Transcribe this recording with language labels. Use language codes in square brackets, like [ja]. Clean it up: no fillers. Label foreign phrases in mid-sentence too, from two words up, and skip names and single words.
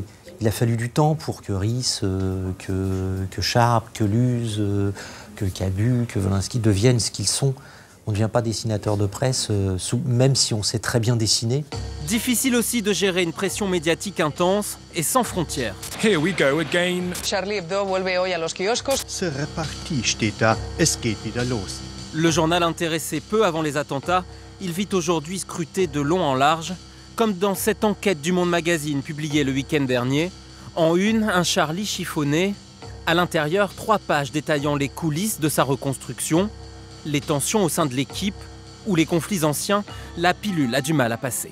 [fr] Il a fallu du temps pour que Rhys, que Sharp, que Luz, que Cabu, que Wolinski deviennent ce qu'ils sont. On ne devient pas dessinateur de presse, même si on sait très bien dessiner. Difficile aussi de gérer une pression médiatique intense et sans frontières. [en] Here we go again. [es] Charlie Hebdo vuelve hoy a los kioscos. [fr] C'est reparti, [de] steht da. Es geht wieder los. [fr] Le journal intéressé peu avant les attentats, il vit aujourd'hui scruté de long en large, comme dans cette enquête du Monde Magazine publiée le week-end dernier. En une, un Charlie chiffonné. À l'intérieur, 3 pages détaillant les coulisses de sa reconstruction, les tensions au sein de l'équipe ou les conflits anciens, la pilule a du mal à passer.